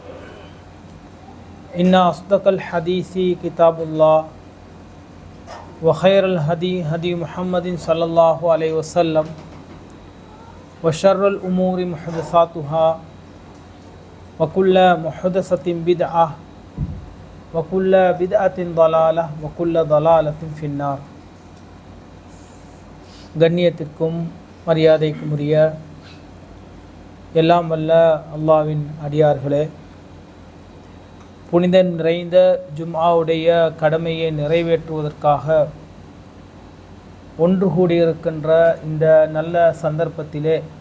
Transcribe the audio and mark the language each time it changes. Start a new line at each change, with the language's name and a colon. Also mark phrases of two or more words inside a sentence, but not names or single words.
Arabic: إن أصدق الحديث كتاب الله وخير الهدي هدي محمد صلى الله عليه وسلم وشر الأمور محدثاتها وكل محدثة بدعة وكل بدعة ضلالة وكل ضلالة في النار.
Tamil: கண்ணியத்திற்கும் மரியாதைக்கும் உரிய எல்லாம் வல்ல அல்லாஹ்வின் அடியார்களே, புனித நிறைந்த ஜும்ஆவுடைய கடமையை நிறைவேற்றுவதற்காக ஒன்று கூடியிருக்கின்ற இந்த நல்ல சந்தர்ப்பத்திலே